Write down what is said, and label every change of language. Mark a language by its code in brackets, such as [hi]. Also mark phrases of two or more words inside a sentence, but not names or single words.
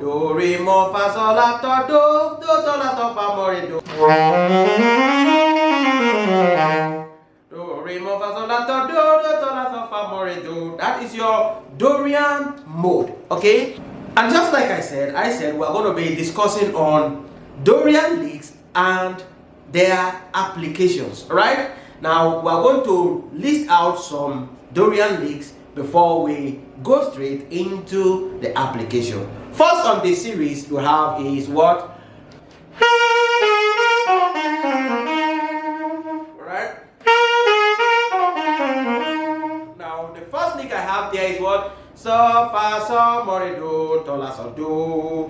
[en] Do, re, mo, fa, sol, la, do, do, la, fa, mo, re, do. Do, re, mo, fa, sol, la, do, do, la, fa, mo, re, do. That is your Dorian mode. Okay? And just like I said we're going to be discussing on Dorian licks and their applications. Alright? Now, we're going to list out some Dorian licks before we go straight into the application. First on this series we have is what? Alright? Now the first lick I have there is what? So, fa, so, mo, re, do, to, la, so, do.